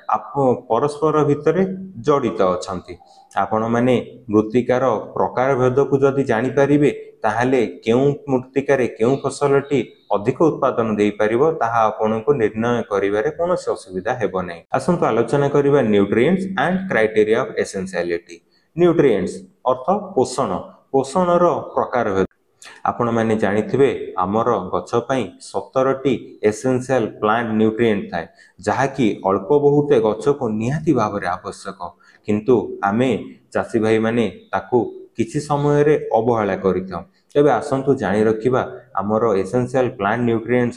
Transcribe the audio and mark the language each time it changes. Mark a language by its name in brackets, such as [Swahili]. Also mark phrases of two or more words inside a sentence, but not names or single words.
[Odia] ପରସ୍ପର ଭିତରେ ଜଡ଼ିତ ଅଛନ୍ତି ଆପଣମାନେ ମୃତ୍ତିକାର ପ୍ରକାରଭେଦକୁ ଯଦି ଜାଣିପାରିବେ ତାହାହେଲେ କେଉଁ ମୃତ୍ତିକାରେ କେଉଁ ଫସଲଟି ଅଧିକ ଉତ୍ପାଦନ ଦେଇପାରିବ ତାହା ଆପଣଙ୍କୁ ନିର୍ଣ୍ଣୟ କରିବାରେ କୌଣସି ଅସୁବିଧା ହେବ ନାହିଁ ଆସନ୍ତୁ ଆଲୋଚନା କରିବା [English] nutrients and criteria of essentiality [Odia] ନ୍ୟୁଟ୍ରିଏଣ୍ଟସ ଅର୍ଥ ପୋଷଣର ପ୍ରକାରଭେଦ ଆପଣମାନେ ଜାଣିଥିବେ ଆମର ଗଛ ପାଇଁ 17ଟି [English] essential plant nutrient [Odia] ଥାଏ ଯାହାକି ଅଳ୍ପ ବହୁତ ଗଛକୁ ନିହାତି ଭାବରେ ଆବଶ୍ୟକ କିନ୍ତୁ ଆମେ ଚାଷୀ ଭାଇମାନେ ତାକୁ କିଛି ସମୟରେ ଅବହେଳା କରିଥାଉ ତେବେ ଆସନ୍ତୁ ଜାଣି ରଖିବା ଆମର [English] essential plant nutrient